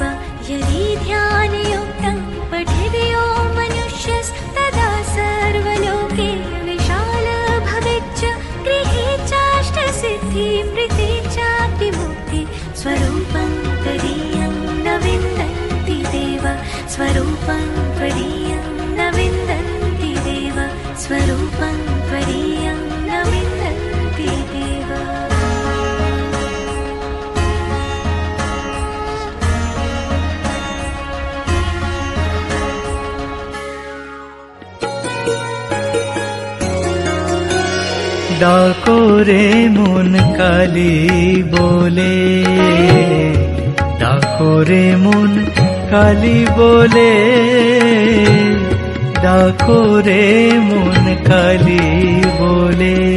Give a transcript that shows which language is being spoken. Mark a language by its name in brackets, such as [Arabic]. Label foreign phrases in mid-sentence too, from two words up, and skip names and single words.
[Sanskrit] यदि ध्यानयुक्तं पठेद् यो मनुष्यस्तदा सर्वलोके विशाल भवेच्च, गृहे चाष्टसिद्धि मृते चापि मुक्ति, स्वरूपं त्वदीयं न विन्दन्ति देव, स्वरूपं त्वदीयं न विन्दन्ति देव, स्वरूपं त्वदीयं न विन्दन्ति देव। [Bangla] ডাকো রে মন কালী বলে, ডাকো রে মন কালী বলে, ডাকো রে মন কালী বলে।